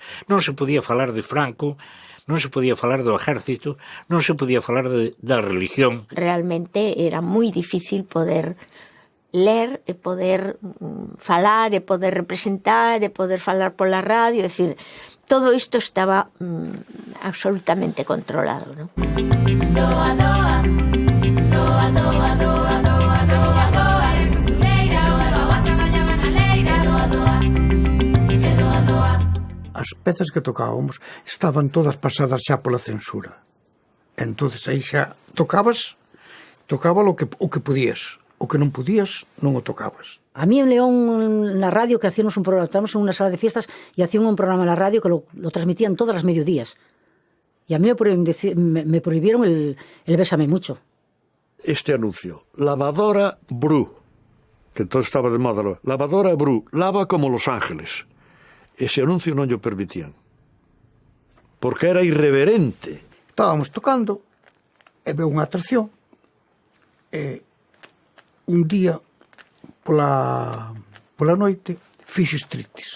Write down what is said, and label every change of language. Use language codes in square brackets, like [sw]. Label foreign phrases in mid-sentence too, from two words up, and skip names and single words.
[gl] Non se podía falar de Franco, non se podía falar do exército, non se podía falar da religión. Realmente era moi difícil poder ler e poder falar e poder representar e poder falar pola radio, é dicir, todo isto estaba absolutamente controlado, non? Doa, doa, doa, doa, doa, doa, doa, doa, eres costureira, doa, traballaba na leira, doa, doa, que doa, doa. As pezas que tocábamos estaban todas pasadas xa pola censura. Entonces aí xa tocaba o que podías. O que non podías, non o tocabas. [es] A mí en León, [gl] na radio, [es] que hacíamos un programa, estábamos en unha sala de fiestas e hacían un programa [gl] na radio [es] que lo transmitían todas as mediodías. E a mí me prohibieron el Bésame mucho. [gl] Este anuncio, lavadora Bru, que entón estaba de moda, lavadora Bru, lava como Los Ángeles. Ese anuncio non o permitían. Porque era irreverente. Estábamos tocando e veo unha atracción e un día pola noite fixo striptease.